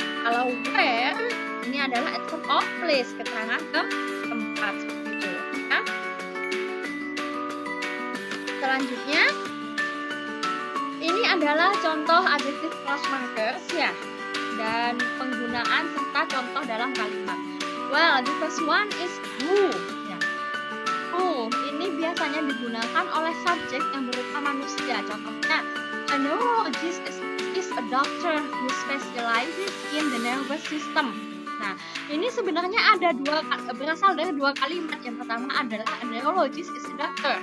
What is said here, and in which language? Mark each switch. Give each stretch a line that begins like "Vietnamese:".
Indonesian: Kalau where ini adalah adverb of place, keterangan tempat, seperti itu ya. Selanjutnya, ini adalah contoh adjective clause markers ya, dan penggunaan serta contoh dalam kalimat.
English: Well, the first one is who.
Indonesian: Ya. Who ini biasanya digunakan oleh subjek yang berupa manusia.
English: Contohnya, a neurologist is a doctor who specializes in the nervous system.
Indonesian: Nah, ini sebenarnya ada berasal dari 2 kalimat. Yang pertama adalah
English: a neurologist is a doctor.